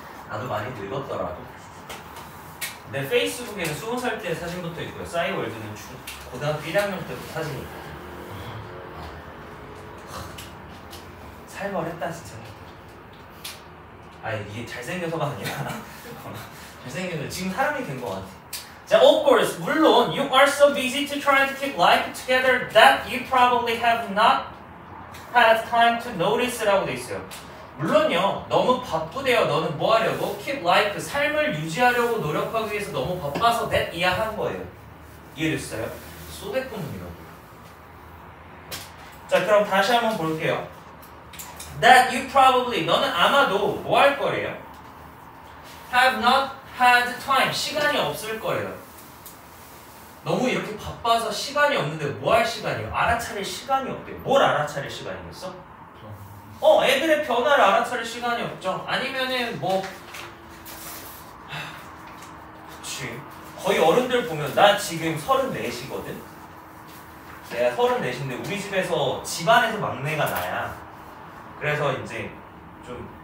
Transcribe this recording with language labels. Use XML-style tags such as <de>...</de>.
<ko>나도 많이 늙었더라도 내 페이스북에는 20살 때 사진부터 있고요. 싸이월드는 고등학교 1학년 때부터 사진이 있고. 살벌했다 진짜. 이게 잘생겨서가 아니라 잘생겨서 지금 사람이 된 것 같아.</ko> <en>자, of course, 물론 you are so busy to try to keep life together that you probably have not had time to notice라고 돼 있어요.</en> <ko>물론요, 너무 바쁘대요. 너는 뭐 하려고? keep life, 삶을 유지하려고 노력하기 위해서 너무 바빠서 that 이해한 거예요. 이해됐어요? 소대꾸문이라고. 자, 그럼 다시 한번 볼게요.</ko> <en>That you probably,</en> <ko>너는 아마도 뭐 할 거래요?</ko> <en>Have not had time,</en> <ko>시간이 없을 거예요. 너무 이렇게 바빠서 시간이 없는데 뭐 할 시간이에요? 알아차릴 시간이 없대요. 뭘 알아차릴 시간이겠어? 애들의 변화를 알아차릴 시간이 없죠. 아니면은 그치. 거의 어른들 보면 나 지금 34이거든? 내가 34인데 우리 집에서 집안에서 막내가 나야. 그래서 이제 좀</ko>